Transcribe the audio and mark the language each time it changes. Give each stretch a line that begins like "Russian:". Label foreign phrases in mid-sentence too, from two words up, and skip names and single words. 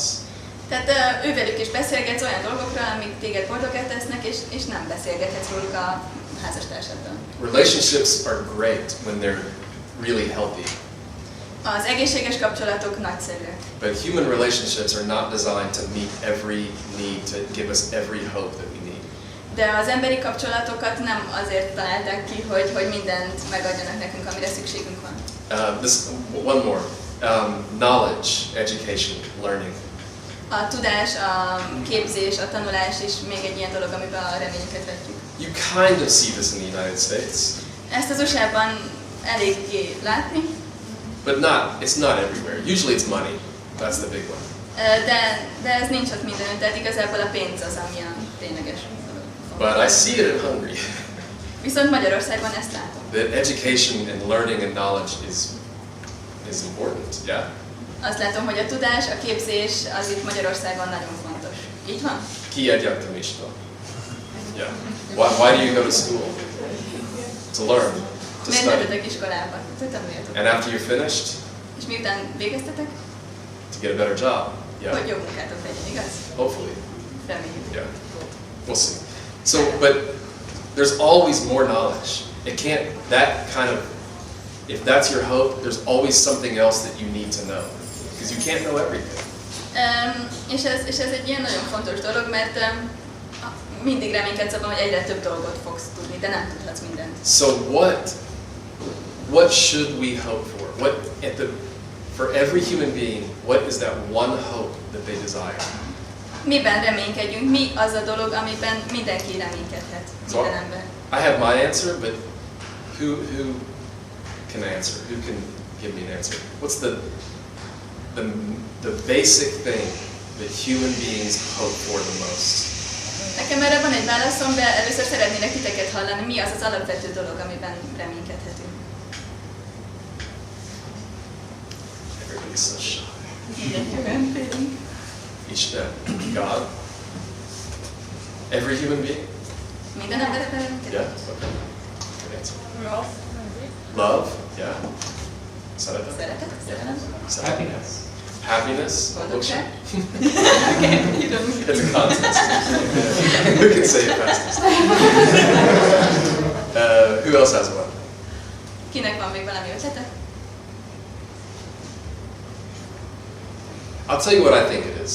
Hungarian: Tehát ővelük is beszélgetsz olyan dolgokról, amik téged boldoggá tesznek, és nem beszélgethetsz róluk a házastársaddal.
English: Relationships are great when they're really healthy.
Hungarian: Az egészséges kapcsolatok nagyszerűek.
English: But human relationships are not designed to meet every need, to give us every hope that we need.
Hungarian: De az emberi kapcsolatokat nem azért találták ki, hogy mindent megadjanak nekünk, amire szükségünk van.
English: One more. Knowledge, education, learning.
Hungarian: A tudás, a képzés, a tanulás is még egy ilyen dolog, amiben a reményünket vetjük.
English: You kind of see this in the United States.
Hungarian: Ezt az USA-ban eléggé látni.
English: But it's not everywhere. Usually it's money. That's the big one.
Hungarian: De ez nincs ott mindenütt, tehát igazából a pénz az, ami a tényleges dolog.
English: But I see it in Hungary.
Hungarian: Viszont Magyarországon ezt látom.
English: That education and learning and knowledge is important, yeah?
Hungarian: Azt látom, hogy a tudás, a képzés az itt Magyarországon nagyon fontos. Így van? Ki egyetemista.
English: Yeah. Why do you go to school? To learn, to
Hungarian: Miért
English: study.
Hungarian: mentetek iskolába? Tanuljatok.
English: And after you're finished,
Hungarian: És miután végeztetek?
English: to get a better job. Yeah.
Hungarian: Hogy jó munkátok legyen, igaz?
English: Hopefully.
Hungarian: Reméljük.
English: Yeah. We'll see. So, but there's always more knowledge. It can't, if that's your hope, there's always something else that you need to know. Because you can't know everything.
Hungarian: És ez egy ilyen nagyon fontos dolog, mert mindig reménykedsz abban, hogy egyre több dolgot fogsz tudni, de nem tudhatsz mindent.
English: So what should we hope for? For every human being, what is that one hope that they desire?
Hungarian: Miben reménykedjünk? Mi az a dolog, amiben mindenki reménykedhet? Minden ember.
English: I have my answer, but who can answer? Who can give me an answer? What's the basic thing that human beings hope for the most?
Hungarian: Nekem erre van egy válaszom, de először szeretnélek titeket hallani. Mi az az alapvető dolog, amiben reménykedhetünk?
English: Everybody's so shy.
Hungarian: Igen, félünk. Isten,
English: God, every human being?
Hungarian: Minden emberben reménykedünk?
English: Yeah, okay. Good answer. Love. Love, yeah.
Hungarian: Szeretet? Szeretet, szerelem.
English: Happiness. Happiness?
Hungarian: Boldogság.
English: It's a contest. Who can say it fastest? Who else has one?
Hungarian: Kinek van még valami ötlete?
English: I'll tell you what I think it is.